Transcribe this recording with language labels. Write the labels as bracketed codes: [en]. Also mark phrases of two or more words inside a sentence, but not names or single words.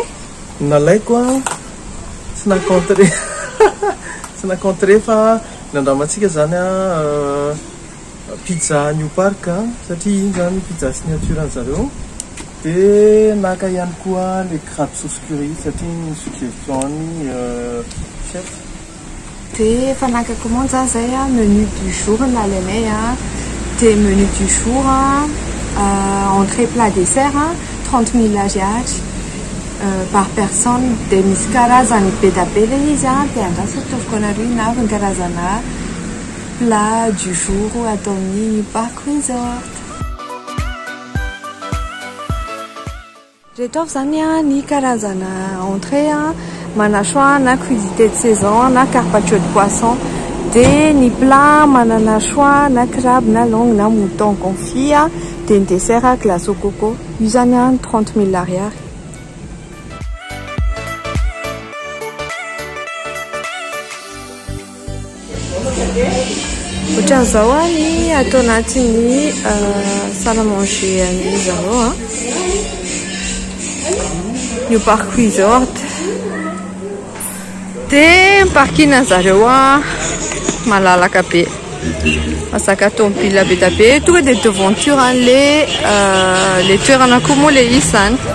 [mg] Nalaiko a tsy nakontre tsy nakontre fa nandramantsika zany a pizza New Park satria iny zany pizza signature an'zareo. Dia naka ihany koa le [fr] crabe sauce curry [mg] satria ny suggestion ny chef. Dia efa naka commande zany zay a [fr] menu du jour [mg] nalainay a. [fr] Dia menu du jour entrée plat dessert 30 000 ariary par personne. [mg] Dia misy karazany be da be le izy a. Dia andraso ataoviko anareo inavy ny karazana [fr] plat du jour [mg] atao amin'ny New Park Resort. Reto avy zany a ny karazana entrée a, mana choix na [fr] crudité de saison [mg] na [fr] carpaccio de poisson. [mg] Dia ny plat manana choix na crabe na longue na [fr] mouton confit [mg] a. Dia ny dessert [fr] glace au coco. [mg] Io zany a 30 000 ariary. Ohatran'izao a ny atao anatin'ny [fr] salle à manger [mg] an'io zareo a. New Park Resort. Dia parking zareo a malalaka be. Masaka tomobile be da be. Tonga dia devanture le toerana koa moa le isany.